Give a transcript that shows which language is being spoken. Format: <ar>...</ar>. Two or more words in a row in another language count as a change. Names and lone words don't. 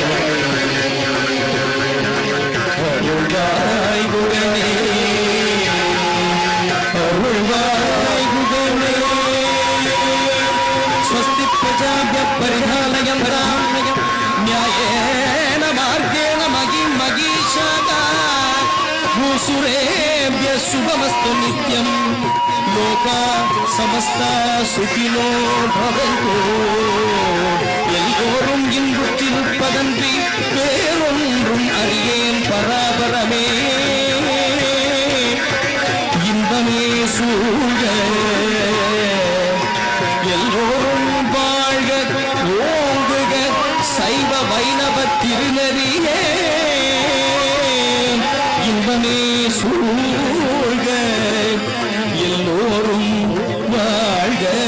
<ta>அருள்வாய் குகனே அருள்வாய் குகனே ஸ்வஸ்தி</ta> <sa>प्रजाप्य परितालयम् रामयम् न्यायेन मार्गेण मगीषादा भूसुरेभ्य शुभमस्तु नित्यं लोका समस्ता सुखिनो भवन्तु</sa> <ta>எல்லோரும் இன்புற்றிருப்பதன்றி வேறொன்றும் அறியேன் பராபரமே இன்பமே சூழ எல்லோரும் வாழ்க ஓங்குக சைவ வைணவ திருநெறியே இன்பமே சூழ்க எல்லோரும் வாழ்க.</ta>